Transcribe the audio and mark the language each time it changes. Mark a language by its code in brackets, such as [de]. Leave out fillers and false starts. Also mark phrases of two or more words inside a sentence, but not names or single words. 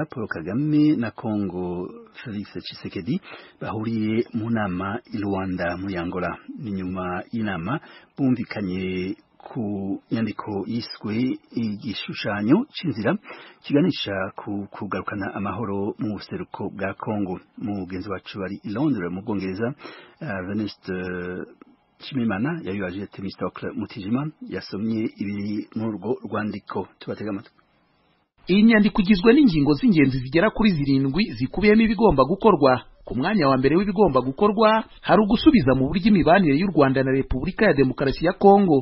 [rn] Paul Kagame na Kongo Felix Tshisekedi bahuriye mu nama i Rwanda muri Angola ni nyuma y'inama bumvikanye ku nyandiko yiswe igishushanyo c'inzira kiganisha ku kugarukana amahoro mu buseruko bwa Kongo mugenzi wacu bari i Londres mu Bwongereza Venuste Chimimana yabibaje Temistocle Mutijima yasomye ibiri mu rugo rwandiko tubatega amatwi. [rw] Iyi nyandiko igizwe n'ingingo z'ingenzi zigera kuri 7 zikubiyemo ibigomba gukorwa. Ku mwanya wa mbere w'ibigomba gukorwa hari ugusubiza mu buryo imibanire y'u Rwanda na Repubulika ya Demokarasi ya Kongo.